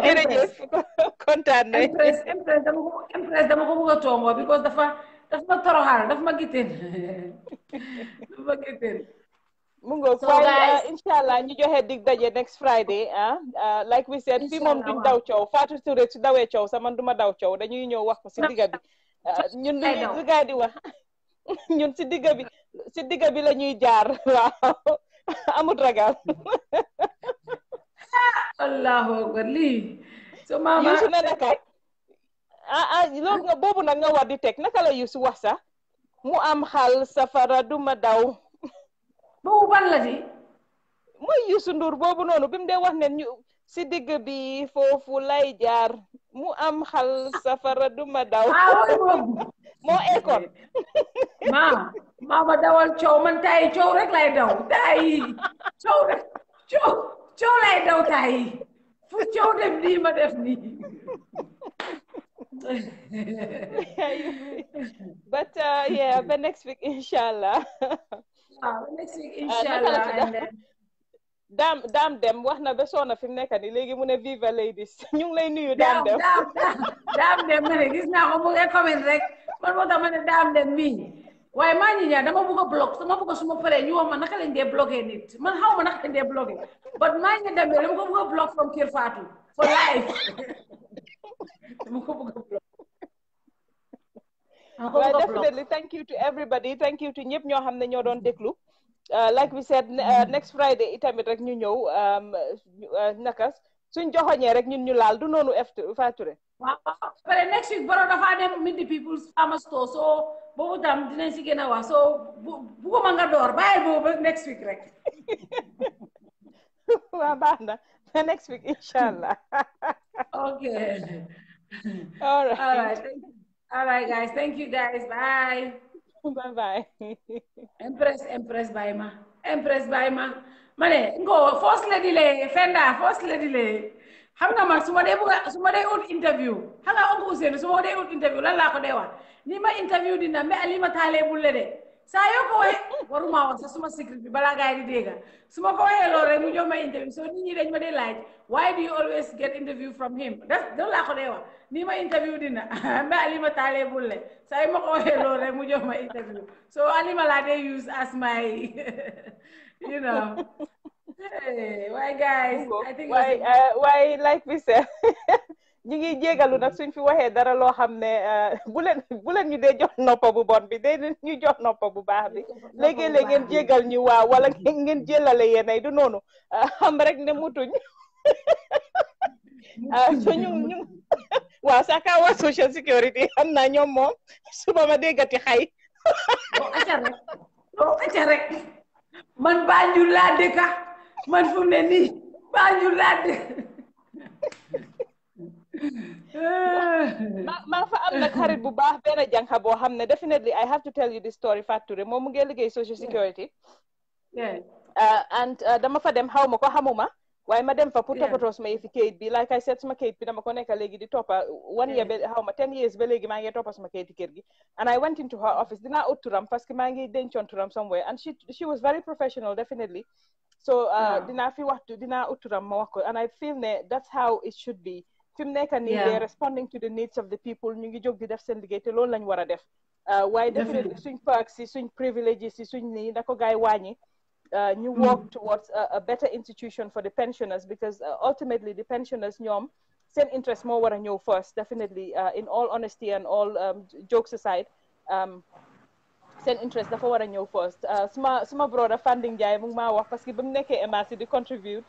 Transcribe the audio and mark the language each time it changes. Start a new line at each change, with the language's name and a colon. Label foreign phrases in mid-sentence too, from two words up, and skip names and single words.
Wolof: Kontaan nañ. Empress dama ko bëgg a tongo because dafa ma toroxal, dafa ma gitin. Dafa ma gitin. Mungo,
English: so guys,
Wolof: inshallah ñu joxe dig daje
English: next Friday. Like we said,
Wolof: fi mom duñ daw ciow. Fatou Touré su dawee ciow sa man duma daw ciow. Dañuy ñëw wax ko si digga bi. Ñun lu gaay di wax. Ñun si digga bi la ñuy jaar. Waaw. Amut ragal.
Arabic: Allahu akbar
Wolof: lii. So mama Yusu na naka. Loolu nga boobu nag nga war di teg naka la Yusu wax sax mu am xal safara duma daw. boobu ban la di. mooy Youssou Ndour boobu noonu bi mu dee wax ne ñu si digg bi foofu lay jaar mu am xal safara duma daw. moo école. mama dawal coow man tayi coow rek lay daw tayi coow rek coow lay daw tayi fu coow def nii ma def nii.
English: But yeah, but next week inshallah. Next week inshallah.
Wolof: Daam dem wax na ba soona fi mu nekk nii léegi mu ne viva ladies ñu ngi lay nuyu daam dem. daam dem ma ne gis naa ko mu ngi comment rek man moo tax ma ne daam dem mii waaye maa ngi ñaan dama bëgg a block dama bëgg suma paree ñu wax ma naka lañ dee bloqué nit man xaw ma naka lañ dee bloqué but maa ngi dem dama ko bëgg a block
English: from Kerr Fatou for life.
Wolof: dama ko bëgg a block.
English: Well, definitely thank you to everybody, thank you to
Wolof: ñëpp ñoo xam ne ñoo doon déglu.
English: Like we said, next Friday
Wolof: itamit rek ñu ñëw naka suñ joxoñee rek ñun ñu laal du noonu Fatou Touré. waaw pare
English: next week
Wolof: boro dafa dem
English: meet the people's farmer store
Wolof: so boobu tam dinañ si gën a wax so bugguma nga door bàyyi boobu
English: next week
Wolof: rek. waaw baax na
English: next week
Wolof: inshallah.
English: Okay. All right. All right, guys. Thank you, guys. Bye. Bye.
Wolof: Empress bye ma. Empress bye ma. Mane, ngo
English: first lady
Wolof: le, Fenda,
English: first lady
Wolof: le. Xam nga man suma dee ut interview. Xam nga onko Ousainou suma dee ut interview lan laa ko dee wax. Ni ma interview dina me Alima Taale bulle de. Saa yoo ko waxee waruma wax sa suma secret bi balaa gaay di dégga. Suma ko waxee loolu rek mu jox ma interview. So nit ñi dañ ma dee laaj,
English: why do you always get interview from him?
Wolof: Loolu laa ko dee wax. Ni ma interview dina me Alima Taale bulle. Saa yoo ma ko waxee loolu rek mu jox ma interview.
English: So Alima
Wolof: laa dee
English: use as my Hey, why guys? I think why like we said
Wolof: ñu ngi jégalu nag suñ fi waxee dara loo xam ne bu leen ñu dee jox noppa bu bon bi dee ñu jox noppa bu baax bi léegi-léeg ngeen jégal ñu waaw wala ngeen jëlale yéenay du noonu xam rek ne mutuñ so ñu waaw sax ka waa social security xam naa ñoom moom suba ma déggati xay acca rek man Banjul laa dëkka man fu mu ne nii Banjul laa dëkk maa fa am nag xarit bu baax benn jànxa boo xam ne
English: definitely I have to tell you this story
Wolof: Fatou Touré moom mu ngi liggéey
English: social security
Wolof: and dama fa dem xaw ma ko xamuma waaye ma dem fa pour toppatoo suma yëfi kayit bi
English: like I said
Wolof: suma kayit bi dama ko nekk léegi di toppa
English: 1 year
Wolof: ba xaw ma
English: 10 years
Wolof: ba léegi maa ngi toppa suma kayiti kër gi
English: and I went into her office
Wolof: dinaa ut turam parce que maa ngi dencoon turam
English: somewhere and she was very professional definitely
Wolof: so dinaa ut turam ma wax ko
English: and I feel
Wolof: ne
English: that's how it should be
Wolof: fi mu nekk nii
English: they're responding to the needs of the people
Wolof: ñu ngi jóg di def seen liggéey te loolu lañ war a def waaye
English: definitely suñ perks yi suñ privileges yi
Wolof: suñ nii na ko gaay wàññi ñu
English: work towards a better institution for the pensioners because ultimately the pensioners
Wolof: ñoom seen
English: interest
Wolof: moo war a ñëw
English: first definitely in all honesty and all jokes aside
Wolof: seen interest dafa war a ñëw
English: first
Wolof: suma brother Fanding Ndiaye mu ngi maa wax parce que ba mu nekkee embassy di
English: contribute